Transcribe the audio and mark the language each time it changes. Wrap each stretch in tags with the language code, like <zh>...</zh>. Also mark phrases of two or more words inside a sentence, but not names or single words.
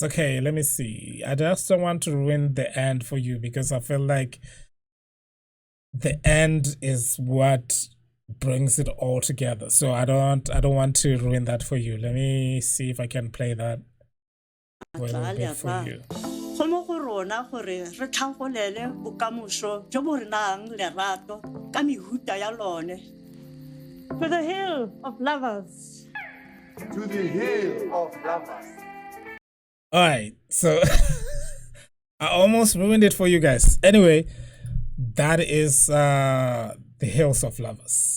<en>Okay, let me see. I just don't want to ruin the end for you because I feel like the end is what brings it all together. So I don't want to ruin that for you. Let me see if I can play that for a little bit for you.</en> <tn>Go mo go rona gore re tlhagolele bokamoso jo bo re nang lerato ka mehuta ya lone.</tn> <en>To the hill of lovers. To the hill of lovers. All right, so I almost ruined it for you guys. Anyway, that is the Hills of Lovers.</en>